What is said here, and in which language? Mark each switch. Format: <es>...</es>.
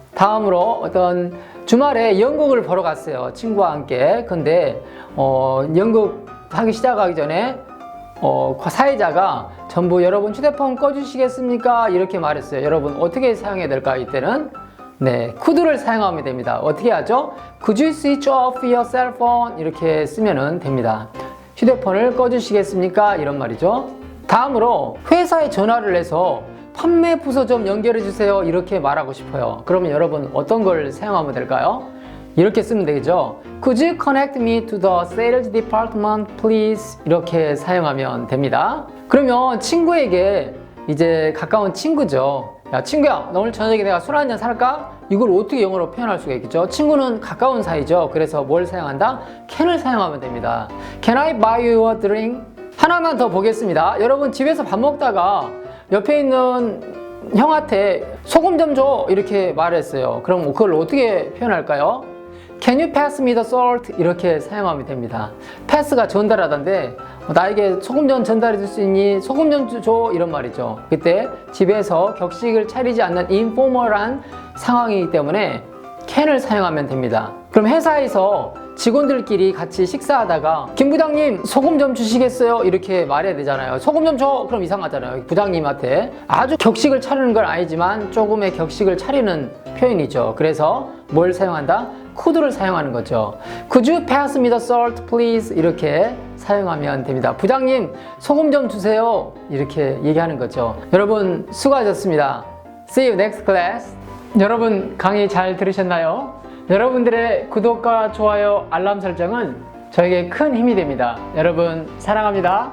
<ko>다음으로 어떤 주말에 연극을 보러 갔어요. 친구와 함께. 근데 연극 하기 시작하기 전에 사회자가 전부 여러분 휴대폰 꺼주시겠습니까? 이렇게 말했어요. 여러분 어떻게 사용해야 될까? 이때는 네, could를 사용하면 됩니다. 어떻게 하죠?</ko> <en>Could you switch off your cell phone?</en> <ko>이렇게 쓰면 됩니다. 휴대폰을 꺼주시겠습니까? 이런 말이죠. 다음으로 회사에 전화를 해서 판매 부서 좀 연결해 주세요. 이렇게 말하고 싶어요. 그러면 여러분 어떤 걸 사용하면 될까요? 이렇게 쓰면 되겠죠.</ko> <en>Could you connect me to the sales department, please?</en> <ko>이렇게 사용하면 됩니다. 그러면 친구에게 이제 가까운 친구죠. 야, 친구야, 너 오늘 저녁에 내가 술 한잔 살까? 이걸 어떻게 영어로 표현할 수가 있겠죠? 친구는 가까운 사이죠. 그래서 뭘 사용한다? can을 사용하면 됩니다.</ko> <en>Can I buy you a drink?</en> <ko>하나만 더 보겠습니다. 여러분 집에서 밥 먹다가 옆에 있는 형한테 소금 좀 줘 이렇게 말했어요. 그럼 그걸 어떻게 표현할까요?</ko> <en>Can you pass me the salt?</en> <ko>이렇게 사용하면 됩니다. pass가 전달하던데 나에게 소금 좀 전달해 줄 수 있니? 소금 좀 줘 이런 말이죠. 그때 집에서 격식을 차리지 않는 informal한 상황이기 때문에 can을 사용하면 됩니다. 그럼 회사에서 직원들끼리 같이 식사하다가 김 부장님 소금 좀 주시겠어요? 이렇게 말해야 되잖아요. 소금 좀 줘! 그럼 이상하잖아요. 부장님한테 아주 격식을 차리는 건 아니지만 조금의 격식을 차리는 표현이죠. 그래서 뭘 사용한다? could를 사용하는 거죠.</ko> <en>Could you pass me the salt, please?</en> <ko>이렇게 사용하면 됩니다. 부장님 소금 좀 주세요. 이렇게 얘기하는 거죠. 여러분 수고하셨습니다.</ko> <en>See you next class.</en> <ko>여러분 강의 잘 들으셨나요? 여러분들의 구독과 좋아요, 알람 설정은 저에게 큰 힘이 됩니다. 여러분 사랑합니다.</ko>